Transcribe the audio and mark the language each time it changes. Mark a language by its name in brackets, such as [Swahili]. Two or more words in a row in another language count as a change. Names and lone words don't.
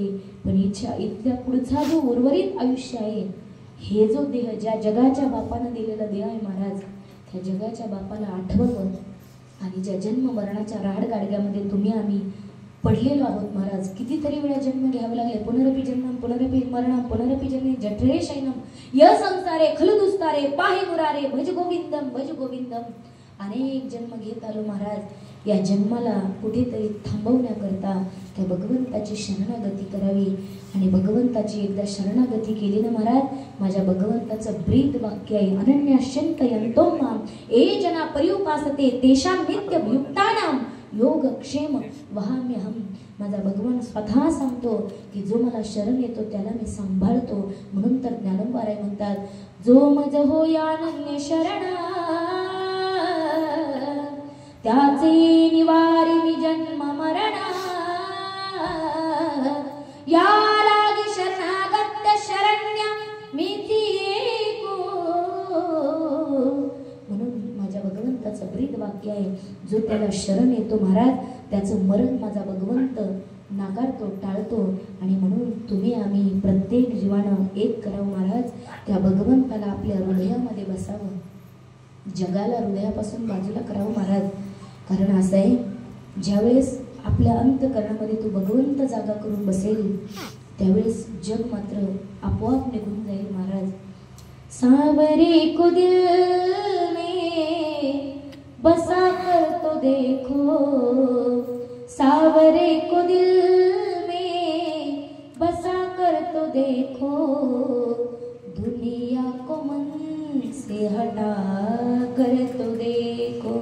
[Marathi] पण इथल्या पुढचा जो उर्वरित आयुष्य आहे, हे जो देह ज्या जगाच्या बापानं दिलेला देह आहे महाराज, त्या जगाच्या बापाला आठवावं. आणि ज्या जन्म मरणाच्या राडगाडग्यामध्ये तुम्ही आम्ही पडलेलो आहोत महाराज, कितीतरी वेळा जन्म घ्यावे लागले. [Sanskrit] पुनरपि जन्म पुनरपि मरणम पुनरपि जन्मे जठरे शयनम य संसारे खलु दुस्तारे पाहि मुरारे भज गोविंदम भज गोविंदम. [Marathi] अनेक जन्म घेत आलो महाराज. या जन्माला कुठेतरी थांबवण्याकरता त्या भगवंताची शरणागती करावी. आणि भगवंताची एकदा शरणागती केली ना महाराज, माझ्या भगवंताचं ब्रीद वाक्य आहे, [Sanskrit] अनन्याश्चिंतयन्तो माम ये जना पर्युपासते तेषां नित्ययुक्तानां योगक्षेम वहाम्यहम. [Marathi] माझा भगवान स्वतः सांगतो की जो मला शरण येतो त्याला मी सांभाळतो. म्हणून तर ज्ञानोबाराय म्हणतात, जो मज होयानन्य शरणा त्याचे निवारिणी जन्म मरणा. या लागी शरणागत शरण्य मीती एको. म्हणून माझ्या भगवंताचं ब्रीद वाक्य आहे, जो त्याला शरण येतो महाराज त्याचं मरण माझा भगवंत नाकारतो, टाळतो. आणि म्हणून तुम्ही आम्ही प्रत्येक जीवानं एक करावं महाराज, त्या भगवंताला आपल्या हृदयामध्ये बसावं, जगाला हृदयापासून बाजूला करावं महाराज. कारण असं आहे, ज्यावेळेस आपल्या अंतकरणामध्ये तो भगवंत जागा करून बसेल त्यावेळेस जग मात्र आपोआप निघून जाईल महाराज. [Hindi] सावरे को दिल में बसा कर तो देखो, सावरे को दिल में बसा कर तो देखो, दुनिया को मन से हटा कर तो देखो.